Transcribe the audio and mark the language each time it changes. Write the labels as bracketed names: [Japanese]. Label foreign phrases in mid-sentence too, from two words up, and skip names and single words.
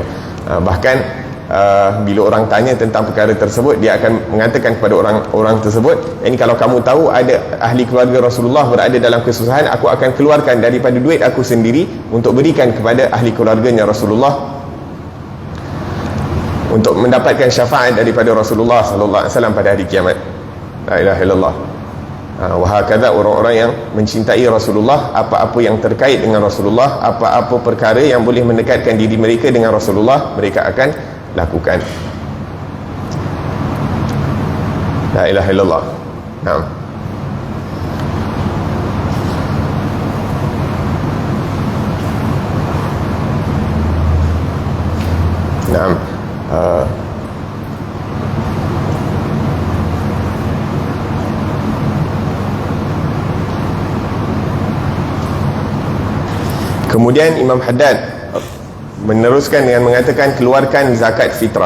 [Malay] Bahkan bila orang tanya tentang perkara tersebut, dia akan mengatakan kepada orang tersebut, ini kalau kamu tahu ada ahli keluarga Rasulullah berada dalam kesusahan, aku akan keluarkan daripada duit aku sendiri untuk berikan kepada ahli keluarganya Rasulullah, untuk mendapatkan syafaat daripada Rasulullah [Arabic] صلى الله عليه وسلم [Malay] pada hari kiamat. [Arabic] لا إله إلا الله. وهكذا, [Malay] orang-orang yang mencintai Rasulullah, apa-apa yang terkait dengan Rasulullah, apa-apa perkara yang boleh mendekatkan diri mereka dengan Rasulullah, mereka akan lakukan. [Arabic] لا إله إلا الله. نعم. Naam. [Malay] Kemudian Imam Haddad meneruskan dengan mengatakan, keluarkan zakat fitrah.